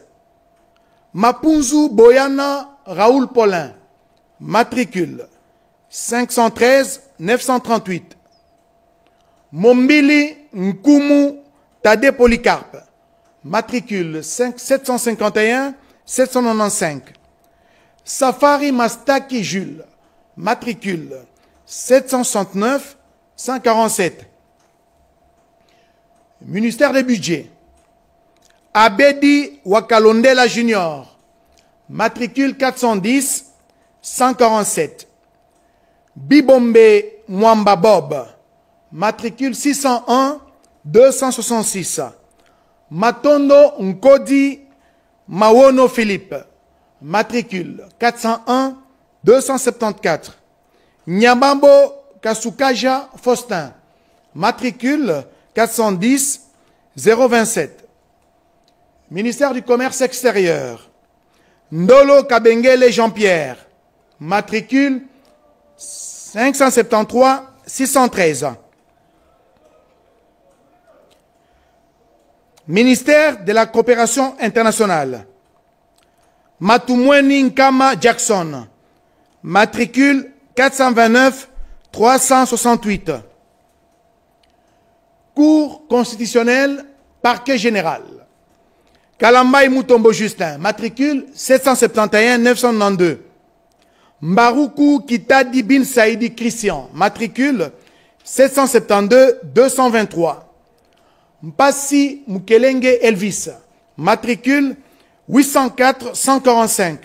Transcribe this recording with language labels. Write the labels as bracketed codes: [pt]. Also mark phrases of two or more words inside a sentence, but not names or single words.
[fr] Mapunzu Boyana Raoul Paulin, matricule 513 938. Mombili Nkumu Tade Polycarpe, matricule 751 795. Safari Mastaki Jules, matricule 769 147. Ministère des Budgets. Abedi Wakalondela Junior, matricule 410 147. Bibombe Mwamba Bob, matricule 601 266. Matondo Nkodi Mawono Philippe, matricule 401 274. Nyabambo Kasukaja Faustin, matricule 410 027. Ministère du Commerce extérieur, Ndolo Kabengele Jean-Pierre, matricule 573 613. Ministère de la Coopération internationale, Matumweni Nkama Jackson, matricule 429 368. Cour constitutionnelle, parquet général, Kalambay Mutombo Justin, matricule 771 992. Mbaruku Kitadi Bin Saïdi Christian, matricule 772 223. Mpassi Mukelenge Elvis, matricule 804 145.